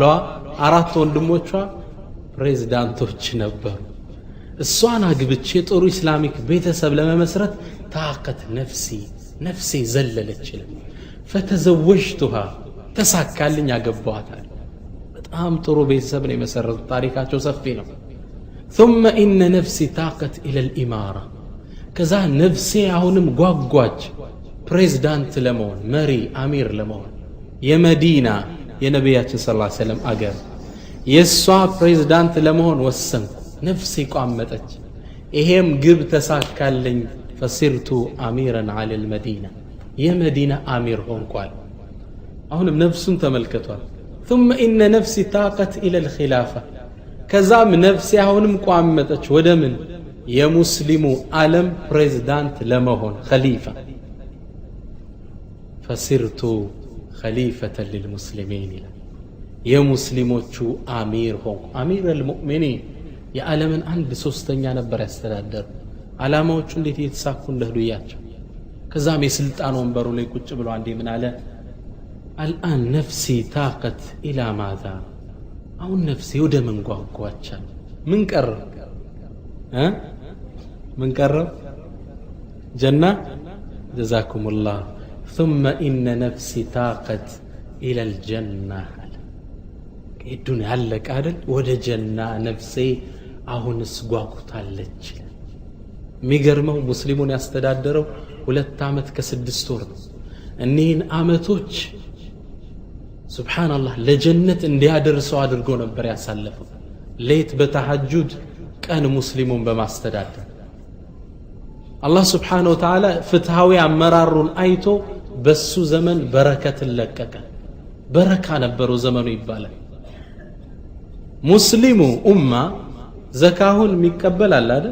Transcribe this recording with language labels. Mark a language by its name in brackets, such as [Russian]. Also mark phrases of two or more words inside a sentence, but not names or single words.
[Amharic] 4 ወንድሞቿ ፕሬዝዳንቶች ነበሩ። እሷን አግብቼ ጥሩ ኢስላሚክ ቤተሰብ ለመመስረት ታቀት ነፍሴ ዘለለች ይላል። ፈተዘወጅቱሃ ተሳካልኝ፣ አገባዋታል። በጣም ጥሩ ቤተሰብ ነው የመሰረቱት። ታሪካቸው ሰፊ ነው። [Arabic] ثم إن نفسي طاقت إلى الإمارة [Amharic] ከዛ ነፍሴ አሁንም ጓጓች ፕሬዝዳንት ለመሆን፣ መሪ አሚር ለመሆን። የመዲና የነቢያችን [Arabic] صلى الله عليه وسلم [Amharic] አገር የሷ ፕሬዝዳንት ለመሆን ወሰንኩ። ነፍሴ ቋመጠች። ይሄም ግብ ተሳካልኝ። [Arabic] فسرت أميرا على المدينة [Amharic] የመዲና አሚር ሆንኳል። አሁንም ነፍሱን ተመልከቷል። [Arabic] ثم إن نفسي طاقت إلى الخلافة [Amharic] ከዛም ነፍሴ አሁንም ቋመጠች ወደ ምን? የሙስሊሙ ዓለም ፕሬዝዳንት ለመሆን ኸሊፋ። [Arabic] فسرت خليفة للمسلمين [Amharic] ይላል። የሙስሊሞቹ አሚር ሆንኩ። [Arabic] أمير المؤمنين [Amharic] የዓለምን 1/3 ነበር ያስተዳደሩ። ዓላማዎቹ እንዴት እየተሳኩ እንደሄዱ እያቸው። ከዛም የስልጣን ወንበሩ ላይ ቁጭ ብሎ አንዴ ምን አለ? [Arabic] الآن نفسي طاقت إلى ماذا። [Amharic] አሁን ነፍሴ ወደ ምን ጓጓቻል? ምን ቀረ? ምን ቀረ? ጀና። ጀዛኩሙላህ። [Arabic] ثم إن نفسي طاقت إلى الجنة [Amharic] ዱንያ አለቀ አይደል? ወደ ጀና ነፍሴ አሁንስ ጓጉታለች። የሚገርመው ሙስሊሙን ያስተዳደረው 2 ዓመት ከ6 ወር ነው። እኒህን ዓመቶች ሱብሓነላህ ለጀነት እንዲያደርሰው አድርጎ ነበር ያሳለፈው። ሌት በተሐጁድ ቀን ሙስሊሙን በማስተዳደር አላህ [Arabic] سبحانه وتعالى [Amharic] ፍትሃዊ አመራሩን አይቶ በሱ ዘመን በረከትን ለቀቀ። በረካ ነበረው ዘመኑ ይባላል። ሙስሊሙ ኡማ ዘካሁን የሚቀበል አለ አይደል?